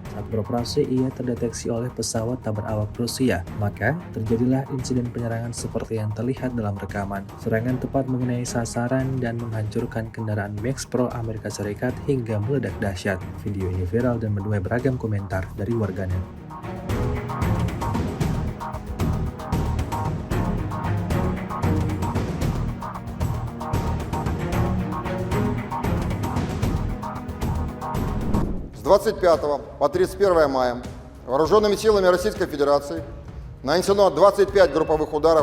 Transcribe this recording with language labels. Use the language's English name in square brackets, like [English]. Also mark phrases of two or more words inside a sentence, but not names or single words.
[Indonesian] Saat beroperasi, ia terdeteksi oleh pesawat tak berawak Rusia. Maka, terjadilah insiden penyerangan seperti yang terlihat dalam rekaman. Serangan tepat mengenai sasaran dan menghancurkan kendaraan Max Pro Amerika Serikat hingga meledak dahsyat. Video ini viral dan menuai beragam komentar dari warganet. [Russian] С 25 по 31 мая вооруженными силами Российской Федерации нанесено 25 групповых ударов